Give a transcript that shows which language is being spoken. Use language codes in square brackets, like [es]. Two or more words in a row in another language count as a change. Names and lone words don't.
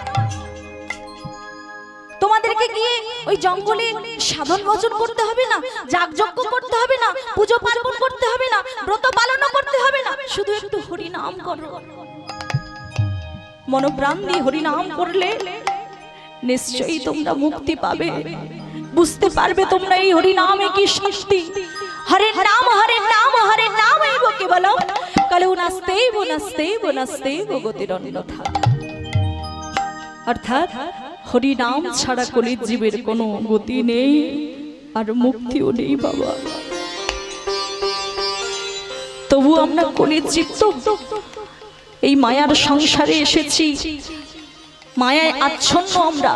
[bn] তোমাদেরকে গিয়ে ওই জঙ্গলে সাধন ভজন করতে হবে না, যাগযজ্ঞ করতে হবে না, পুজো পার্বণ করতে হবে না, ব্রত পালন করতে হবে না, শুধু একটু হরি নাম করো। মনোপ্রাণ দিয়ে হরি নাম করলে নিশ্চয়ই তোমরা মুক্তি পাবে, বুঝতে পারবে তোমরা এই হরি নামে কি শক্তি। [sa] হরে নাম হরে নাম হরে নাম এইব কেবলম কলৌ নাস্তেব নাস্তেব নাস্তেব গতিরন্যথা। [bn] অর্থাৎ হরি নাম ছাড়া কলির জীবের কোনো গতি নেই আর মুক্তিও নেই বাবা। তবু আমরা কলির জীব তো এই মায়ার সংসারে এসেছি, মায়ায় আচ্ছন্ন আমরা।